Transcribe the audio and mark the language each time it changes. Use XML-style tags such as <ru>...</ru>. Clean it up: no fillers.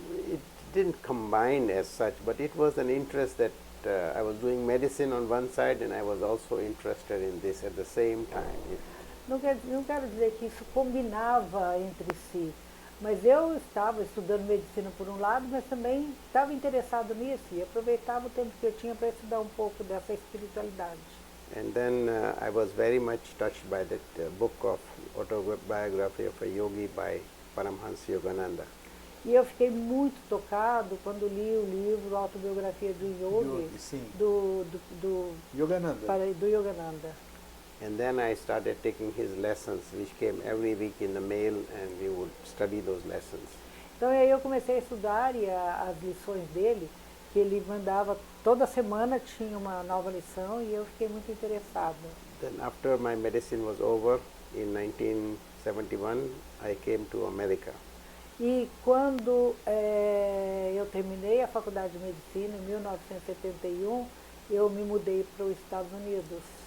<en>It didn't combine as such, but it was an interest that I was doing medicine on one side and I was also interested in this at the same time.</en> <pt>Não quero dizer que isso combinava entre si, mas eu estava estudando medicina por um lado, mas também estava interessado nisso e aproveitava o tempo que eu tinha para estudar um pouco dessa espiritualidade.</pt> <en>And then I was very much touched by that book of autobiography of a yogi by Paramhansa Yogananda.</en> <pt>E eu fiquei muito tocado quando li o livro Autobiografia do Yogi, do Yogananda.</pt> <en>And then I started taking his lessons, which came every week in the mail, and we would study those lessons.</en> <pt>Então aí eu comecei a estudar as lições dele, que ele mandava toda semana, tinha uma nova lição e eu fiquei muito interessada.</pt> <en>Then after my medicine was over in 1971, I came to America.</en> <pt>E quando eu terminei a faculdade de medicina em 1971, eu me mudei para os Estados Unidos.</pt>